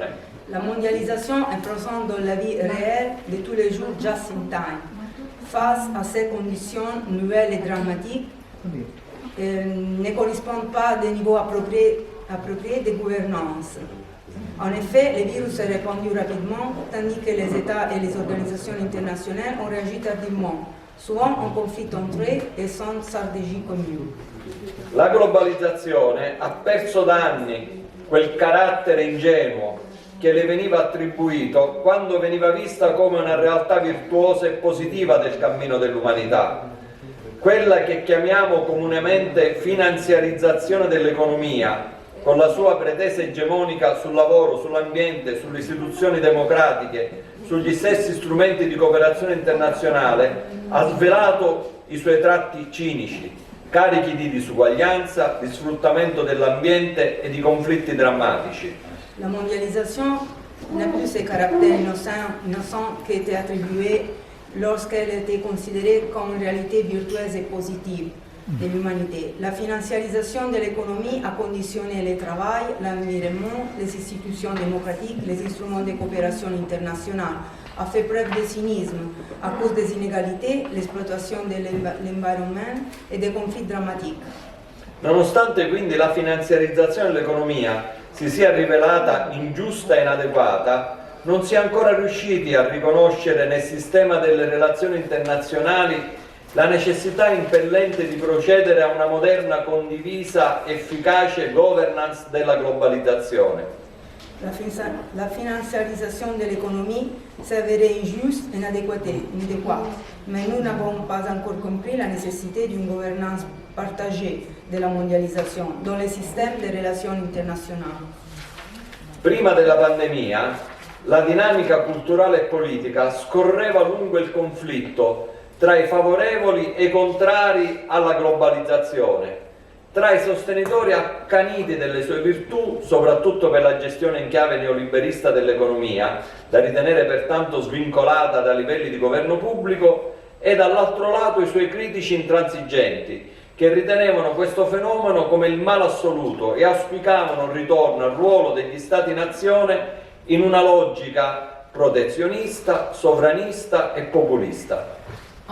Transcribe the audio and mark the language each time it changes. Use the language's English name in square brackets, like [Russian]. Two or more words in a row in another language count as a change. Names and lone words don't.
[French] La mondialisation est présente dans la vie réelle de tous les jours [English] just in time. [French] Face à ces conditions nouvelles et dramatiques, ne correspondent pas des niveaux appropriés de gouvernance. En effet, le virus s'est répandu rapidement, tandis que les États et les organisations internationales ont réagi tardivement, souvent en conflit entre eux et sans stratégie commune. [Italian] La globalizzazione ha perso da anni quel carattere ingenuo che le veniva attribuito quando veniva vista come una realtà virtuosa e positiva del cammino dell'umanità. Quella che chiamiamo comunemente finanziarizzazione dell'economia, con la sua pretesa egemonica sul lavoro, sull'ambiente, sulle istituzioni democratiche, sugli stessi strumenti di cooperazione internazionale, ha svelato i suoi tratti cinici, carichi di disuguaglianza, di sfruttamento dell'ambiente e di conflitti drammatici. [French] La mondialisation n'a plus ce caractère innocent qui était attribué lorsqu'elle était considérée comme une réalité virtueuse et positive de l'humanité. La financiarisation de l'économie a conditionné le travail, l'environnement, les institutions démocratiques, les instruments de coopération internationale, a fait preuve de cynisme à cause des inégalités, l'exploitation de l'environnement et des conflits drammatiques. [Italian] Nonostante quindi la finanziarizzazione dell'economia si sia rivelata ingiusta e inadeguata, non si è ancora riusciti a riconoscere nel sistema delle relazioni internazionali la necessità impellente di procedere a una moderna, condivisa, efficace governance della globalizzazione. [French] La financiarisation de l'économie s'est avérée injuste et inadéquate, mais nous n'avons pas encore compris la nécessité d'une gouvernance partagée de la mondialisation dans le système des relations internationales. [Italian] Prima della pandemia, la dinamica culturale e politica scorreva lungo il conflitto tra i favorevoli e i contrari alla globalizzazione, tra i sostenitori accaniti delle sue virtù, soprattutto per la gestione in chiave neoliberista dell'economia, da ritenere pertanto svincolata da livelli di governo pubblico, e dall'altro lato i suoi critici intransigenti, che ritenevano questo fenomeno come il male assoluto e auspicavano il ritorno al ruolo degli Stati-nazione in una logica protezionista, sovranista e populista.